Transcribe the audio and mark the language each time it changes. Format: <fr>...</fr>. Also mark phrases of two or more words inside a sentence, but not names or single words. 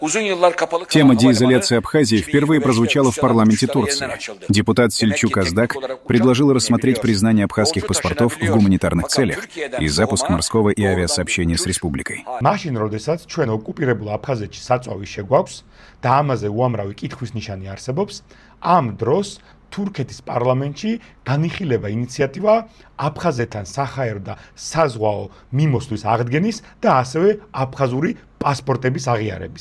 <ru>Тема деизоляции Абхазии впервые прозвучала в парламенте Турции. Депутат Сельчук Аздак предложил рассмотреть признание абхазских паспортов в гуманитарных целях и запуск морского и авиасообщения с республикой.</ru> <ka>მაშინ, როდესაც ჩვენ ოკუპირებულ აფხაზეთში საწვავი შეგვაქვს და ამაზე უამრავი კითხვის ნიშანი არსებობს, ამ დროს თურქეთის პარლამენტში განიხილება ინიციატივა აფხაზეთთან საჰაერო და საზღვაო მიმოსვლის აღდგენის და ასევე აფხაზური პასპორტების აღიარების.</ka>